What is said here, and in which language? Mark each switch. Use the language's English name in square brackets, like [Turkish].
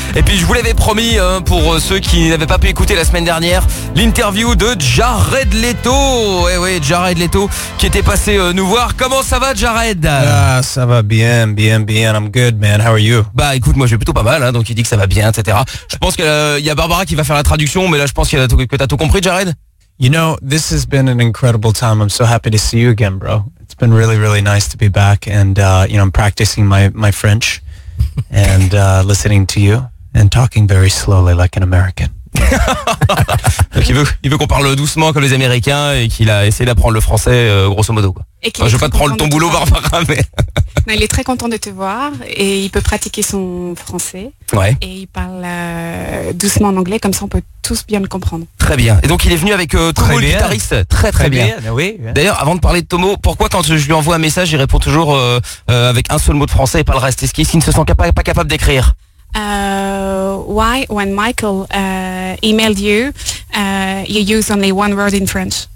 [French] Et puis je vous l'avais promis, pour ceux qui n'avaient pas pu écouter la semaine dernière, l'interview de Jared Leto. Eh oui, Jared Leto qui était passé nous voir. Comment ça va, Jared? Ah, ça va bien, bien, bien. [English] I'm good, man. How are you? [French] Bah écoute, moi je vais plutôt pas mal, hein, donc il dit que ça va bien, etc. Je pense qu'il y a Barbara qui va faire la traduction, mais là je pense que t'as tout compris, Jared. [English] You know, this has been an incredible time. I'm so happy to see you again, bro. It's been really, really nice to be back. And, you know, I'm practicing my French and listening to you and talking very slowly like an American. [French] Donc il veut qu'on parle doucement comme les Américains et qu'il a essayé d'apprendre le français, grosso modo. Quoi. Enfin, je veux pas te prendre ton boulot, Barbara, mais... Non, il est très content de te voir et il peut pratiquer son français. Ouais. Et il parle doucement en anglais, comme ça on peut tous bien le comprendre. Très bien. Et donc il est venu avec Tomo, le guitariste. Très, très, très bien. Bien. Oui. D'ailleurs, avant de parler de Tomo, pourquoi quand je lui envoie un message, il répond toujours avec un seul mot de français et pas le reste? Est-ce qu'il ne se sent pas capable d'écrire? [English] Why, when Michael emailed you, you use only one word in French?